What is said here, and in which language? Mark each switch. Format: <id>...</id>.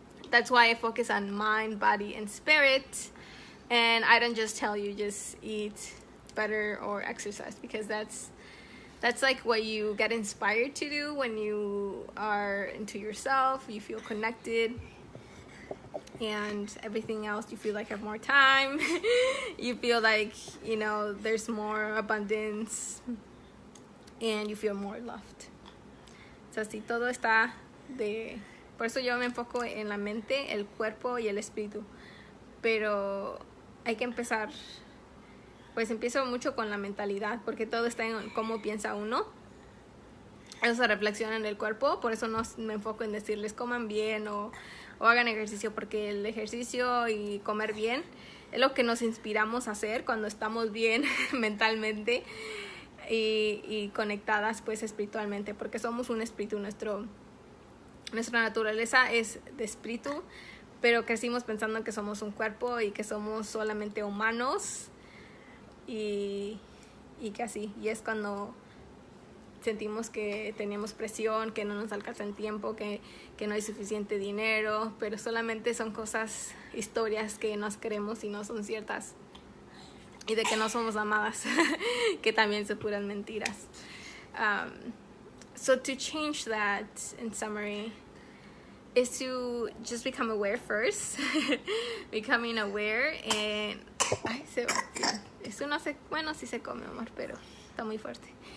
<en>That's why I focus on mind, body, and spirit, and I don't just tell you just eat better or exercise, because that's like what you get inspired to do when you are into yourself. You feel connected, and everything else you feel like have more time. You feel like there's more abundance, and you feel more loved.</en> <es>So si todo está por eso yo me enfoco en la mente, el cuerpo y el espíritu, pero hay que empezar pues empiezo mucho con la mentalidad, porque todo está en cómo piensa uno. Eso se reflexiona en el cuerpo, por eso no me enfoco en decirles coman bien o hagan ejercicio, porque el ejercicio y comer bien es lo que nos inspiramos a hacer cuando estamos bien mentalmente y conectadas pues espiritualmente, porque somos un espíritu, nuestra naturaleza es de espíritu, pero crecimos pensando que somos un cuerpo y que somos solamente humanos y que así, y es cuando sentimos que tenemos presión, que no nos alcanza el tiempo, que no hay suficiente dinero, pero solamente son cosas, historias que nos creemos y no son ciertas, y de que no somos amadas, que también son puras mentiras.</es> <en>So to change that, in summary, is to just become aware first. Becoming aware and... Ay, Sebastián.</en> <es>Eso no se... Bueno, sí se come, amor, pero está muy fuerte.</es>